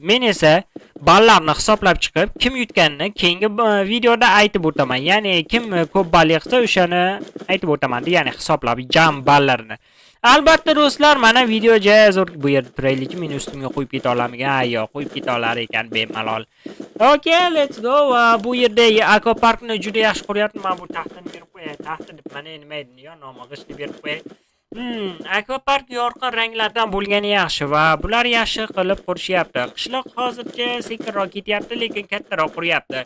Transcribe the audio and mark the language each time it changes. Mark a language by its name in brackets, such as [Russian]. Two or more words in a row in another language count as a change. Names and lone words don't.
[Uzbek] Men esa ballarni hisoblab chiqib, kim yutganini keyingi videoda aytib o'taman. Ya'ni kim ko'p ball yig'sa, o'shani aytib o'taman, ya'ni hisoblab jam ballarini. Albatta do'stlar, mana video zo'r bu yerda turaylik, men ustimga qo'yib keta olamigan. Yo'q, qo'yib keta olar ekan bemalol. [English] Okay, let's go. [Uzbek] Bu yerda akvaparkni juda yaxshi quryapman. Bu taxtini berib qo'yay. Taxti deb mana nima edi, yo nomag'ishni berib qo'yay. Akvapark yorqin ranglardan bo'lgani yaxshi va bular yaxshi qilib qurishyapti. Qishloq hozircha sekinroq ketyapti, lekin kattaroq quryapti.